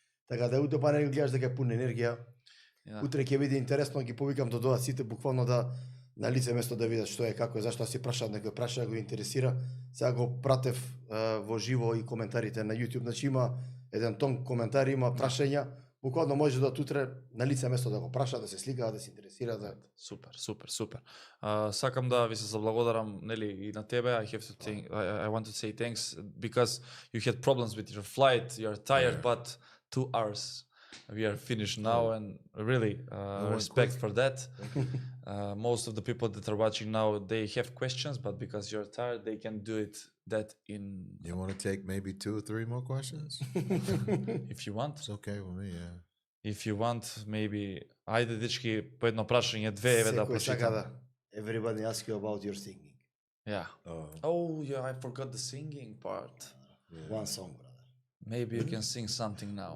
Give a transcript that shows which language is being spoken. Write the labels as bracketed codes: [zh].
[mk] Така да утепан не гледаш дека е пун енергија. Утре ќе биде интересно, ги повикам да дојдат сите буквално да на лице место да видат што е, како е, зашто си прашаат некој праша, го интересира. Сега го пратев во живо и коментарите на YouTube, значи има еден тон коментари, има прашања, буквално може да утре на лице место да го праша, да се сликаат, да се интересира, да. Супер. Сакам да ви се заблагодарам, нели, и на тебе. [en] I want to say thanks because you had problems with your flight, you are tired, but 2 hours we are finished now, and really respect for that. Most of the people that are watching now, they have questions, but because you're tired, they can do it that in... You want to take maybe 2 or 3 more questions? If you want. It's okay with me, yeah. If you want, maybe... [mk] Ајде, дечки, по едно прашање, 2 еве да прочитам. [en] Everybody ask you about your singing. Yeah. Oh, yeah, I forgot the singing part. One song, brother. Maybe you can sing something now.